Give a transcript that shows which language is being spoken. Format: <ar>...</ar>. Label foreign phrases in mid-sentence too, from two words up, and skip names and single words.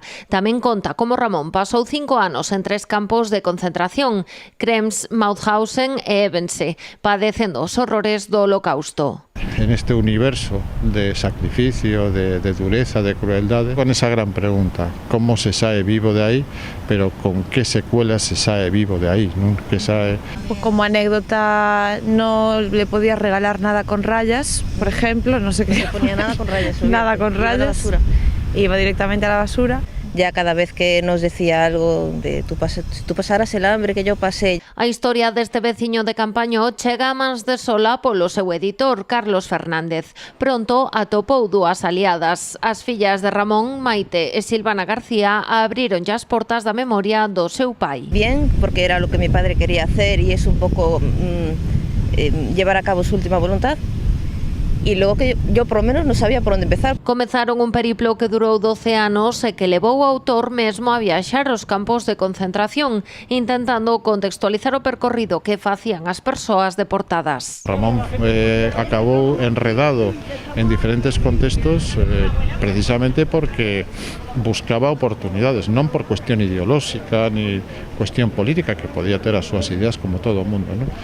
<gl>Tamén conta como Ramón pasou 5 anos en 3 campos de concentración, Krems, Mauthausen e Ebense, padecendo os horrores do Holocausto. En este universo de sacrificio, de dureza, de crueldade, con esa gran pregunta, como se sae vivo de aí, pero con que secuelas se sae vivo de aí, non? Que sae...</gl> <es>Como anécdota, no le podías regalar nada con rayas, por ejemplo, no sé qué. No ponía nada con rayas. Nada con rayas. Iba directamente a la basura. Ya cada vez que nos decía algo de tú pasaras el hambre que yo pasé.</es> <gl>A historia deste veciño de Campaño chega a mans de Sola polo seu editor, Carlos Fernández. Pronto atopou dúas aliadas. As fillas de Ramón, Maite e Silvana García, abriron as portas da memoria do seu pai.</gl> <es>Bien, porque era lo que mi padre quería hacer y es un poco llevar a cabo su última voluntad. Y bueno, pues nosotros hemos decidido que él siga.</es> <gl>Esta traxectoria rescátase en Entre los muros del olvido, o último libro do xornalista Juan de Sola. Tamén conta como Ramón pasou 5 anos en 3 campos de concentración, Krems, Mauthausen e Ebense, padecendo os horrores do Holocausto.</gl> <es>Llevar a cabo su última voluntad. y luego que yo por lo menos no sabía por dónde empezar.</es> <gl>Comezaron un periplo que durou 12 anos e que levou o autor mesmo a viaxar aos campos de concentración, intentando contextualizar o percorrido que facían as persoas deportadas. Ramón acabou enredado en diferentes contextos precisamente porque buscaba oportunidades, non por cuestión ideolóxica ni cuestión política, que podía ter as súas ideas como todo o mundo, ¿no?</gl>